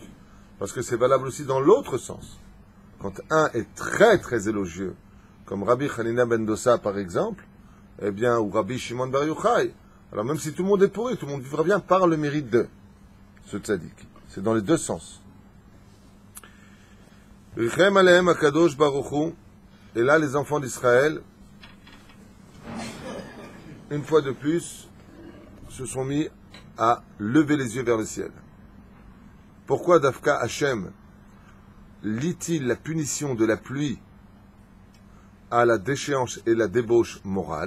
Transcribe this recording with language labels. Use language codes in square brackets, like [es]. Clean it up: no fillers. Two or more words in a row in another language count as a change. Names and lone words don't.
[fr] Parce que c'est valable aussi dans l'autre sens. Quand un est très très élogieux, comme Rabbi Hanina ben Dosa par exemple, eh bien, ou Rabbi Shimon bar Yochai, alors même si tout le monde est pourri, tout le monde vivra bien par le mérite de ce tzaddik. C'est dans les deux sens. [he] ריחם עליהם הקדוש ברוך הוא, [fr] et là les enfants d'Israël, une fois de plus, se sont mis à lever les yeux vers le ciel. Pourquoi Dafka Hashem lie-t-il la punition de la pluie à la déchéance et la débauche morale?